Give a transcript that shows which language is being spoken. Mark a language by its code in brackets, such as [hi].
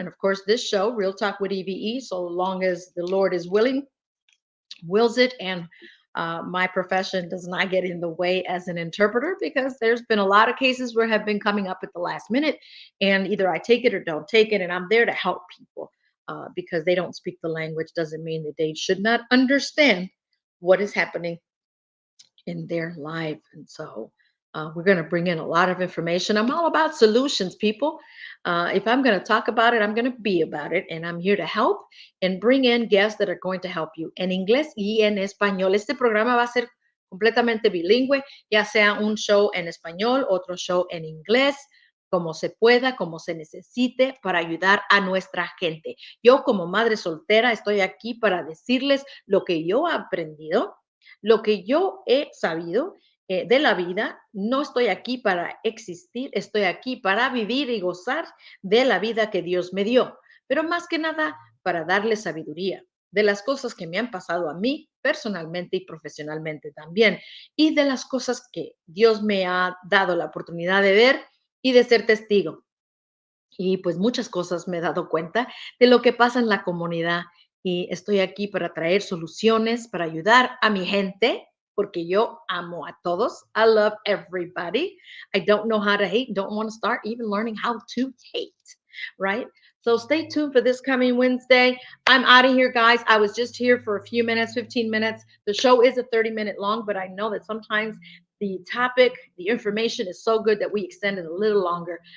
[en] And of course, this show, Real Talk with E.V.E., so long as the Lord is wills it, and my profession does not get in the way as an interpreter, because there's been a lot of cases where have been coming up at the last minute, and either I take it or don't take it, and I'm there to help people because they don't speak the language doesn't mean that they should not understand what is happening in their life. And so We're going to bring in a lot of information. I'm all about solutions, people. If I'm going to talk about it, I'm going to be about it. And I'm here to help and bring in guests that are going to help you [es] en inglés y en español. Este programa va a ser completamente bilingüe, ya sea un show en español, otro show en inglés, como se pueda, como se necesite para ayudar a nuestra gente. Yo como madre soltera estoy aquí para decirles lo que yo he aprendido, lo que yo he sabido de la vida. No estoy aquí para existir, estoy aquí para vivir y gozar de la vida que Dios me dio, pero más que nada para darle sabiduría de las cosas que me han pasado a mí personalmente y profesionalmente también, y de las cosas que Dios me ha dado la oportunidad de ver y de ser testigo. Y pues muchas cosas me he dado cuenta de lo que pasa en la comunidad y estoy aquí para traer soluciones, para ayudar a mi gente, porque yo amo a todos. [en] I love everybody. I don't know how to hate, don't want to start even learning how to hate, right? So stay tuned for this coming Wednesday. I'm out of here, guys. I was just here for a few minutes, 15 minutes. The show is a 30-minute long, but I know that sometimes the topic, the information is so good that we extend it a little longer.